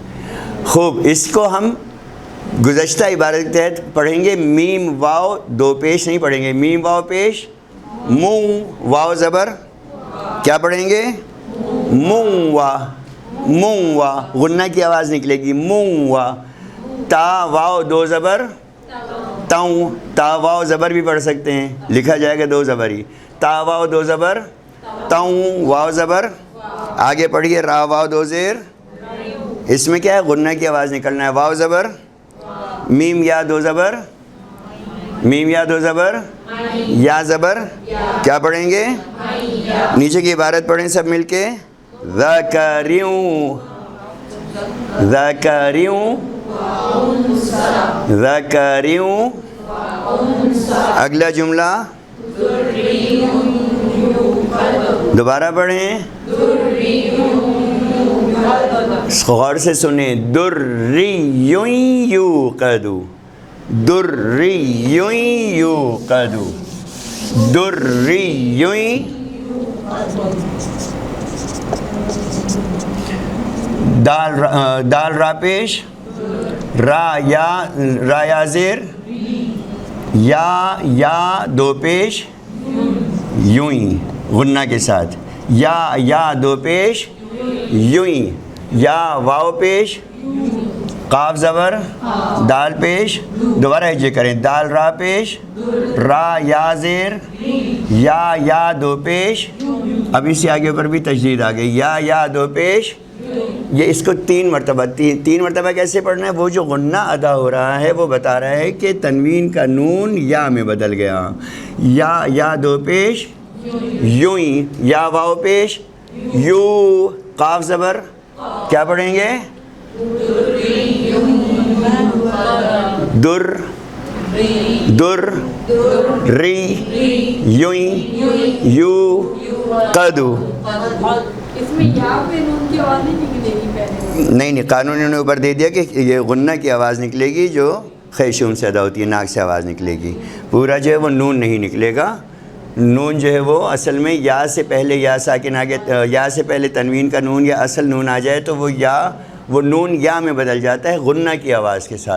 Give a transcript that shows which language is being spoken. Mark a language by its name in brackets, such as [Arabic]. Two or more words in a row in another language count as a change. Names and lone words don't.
[Urdu] خوب. اس کو ہم گزشتہ عبارت کے تحت پڑھیں گے. میم واو 2 پیش نہیں پڑھیں گے، میم واو پیش، مون واو زبر. کیا پڑھیں گے؟ مون وا، مون وا، غنہ کی آواز نکلے گی. مون وا. تا واو 2 زبر، تاؤں، تا واو زبر بھی پڑھ سکتے ہیں، لکھا جائے گا 2 زبر ہی. تا واو 2 زبر، تاؤں واو زبر. آگے پڑھیے. را واو 2 زیر، اس میں کیا ہے؟ غنہ کی آواز نکلنا ہے. واو زبر، میم یا 2 زبر، میم یا 2 زبر، یا زبر. کیا پڑھیں گے؟ نیچے کی عبارت پڑھیں سب مل کے. [Arabic] ذکریوں، ذکریوں، ذکریوں. [Urdu] اگلا جملہ دوبارہ پڑھیں، غور سے سنیں. [Arabic] درّیٌ یوقد، درّیٌ یوقد، درّیٌ. [Urdu] دال را پیش، را یا زیر، یا 2 پیش، یوں ہی غنہ کے ساتھ. یا 2 پیش، یوں ہی. یا واو پیش، قاف زبر، دال پیش. دوبارہ ہجے کریں. دال را پیش، را یا زیر، یا 2 پیش. اب اس سے آگے اوپر بھی تشدید آ گئی. یا 2 پیش. یہ اس کو 3 مرتبہ تین مرتبہ کیسے پڑھنا ہے؟ وہ جو غنہ ادا ہو رہا ہے وہ بتا رہا ہے کہ تنوین کا نون یا میں بدل گیا. یا 2 پیش، یوں ہی. یا واو پیش، یو، قاف زبر. کیا پڑھیں گے؟ [Arabic] در، در ری یوئی یو قدو. [Urdu] اس میں یا پہ نون کی آواز نہیں نکلے گی پہلے؟ نہیں، قانون نے اوپر دے دیا کہ یہ غنہ کی آواز نکلے گی جو خیشوم سے ادا ہوتی ہے، ناک سے آواز نکلے گی. پورا جو ہے وہ نون نہیں نکلے گا. نون جو ہے وہ اصل میں یا سے پہلے یا ساکن آگے، یا سے پہلے تنوین کا نون یا اصل نون آ جائے تو وہ نون یا میں بدل جاتا ہے غنہ کی آواز کے ساتھ.